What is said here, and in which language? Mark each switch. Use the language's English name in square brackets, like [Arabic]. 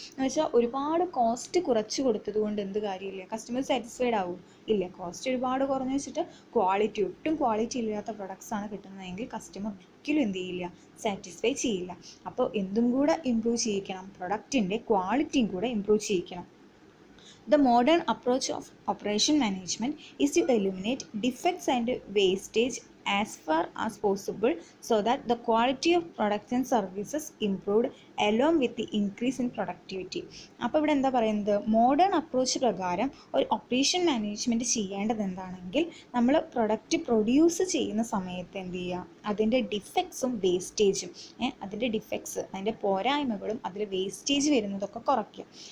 [Malayalam] എന്ന് വെച്ചാൽ ഒരുപാട് കോസ്റ്റ് കുറച്ച് കൊടുത്തത് കൊണ്ട് എന്ത് കാര്യമില്ല, കസ്റ്റമർ സാറ്റിസ്ഫൈഡ് ആവും ഇല്ല. കോസ്റ്റ് ഒരുപാട് കുറഞ്ഞു വെച്ചിട്ട് ഒട്ടും ക്വാളിറ്റി ഇല്ലാത്ത പ്രൊഡക്ട്സാണ് കിട്ടുന്നതെങ്കിൽ കസ്റ്റമർ ഒരിക്കലും എന്ത് ചെയ്യില്ല, സാറ്റിസ്ഫൈ ചെയ്യില്ല. അപ്പോൾ എന്തും കൂടെ ഇമ്പ്രൂവ് ചെയ്യിക്കണം, പ്രൊഡക്റ്റിൻ്റെ ക്വാളിറ്റിയും കൂടെ improve ചെയ്യിക്കണം. [English] The modern approach of operation management is to eliminate defects and wastage as far as possible so that the quality of products and services improved along with the increase in productivity. [Malayalam] അപ്പോൾ ഇവിടെ എന്താ പറയുന്നത്, modern approach പ്രകാരം ഒരു operation management ചെയ്യേണ്ടത് എന്താണെങ്കിൽ നമ്മൾ product produce ചെയ്യുന്ന സമയത്ത് എന്ത് ചെയ്യുക, അതിൻ്റെ ഡിഫക്ട്സും വേസ്റ്റേജും അതിൻ്റെ ഡിഫക്ട്സ്, അതിൻ്റെ പോരായ്മകളും അതിൽ വേസ്റ്റേജ് വരുന്നതൊക്കെ കുറയ്ക്കുക.